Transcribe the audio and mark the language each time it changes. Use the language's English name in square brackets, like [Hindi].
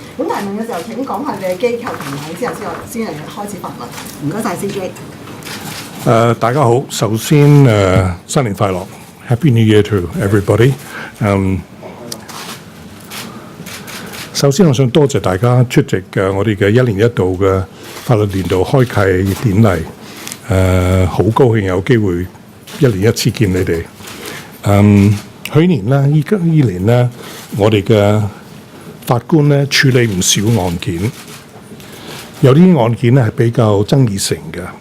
[Cantonese] 咁提問嘅時候，請講下你嘅機構同名之後先嚟開始發問。唔該晒 CJ。大家好，首先新年快樂 ， [English] Happy New Year to everybody。 [Cantonese] 首先我想多謝大家出席我哋嘅一年一度嘅法律年度開啟典禮。好高興有機會一年一次見你哋。去年咧，依年咧，我哋嘅法官咧處理唔少案件，有啲案件咧係比較爭議性嘅。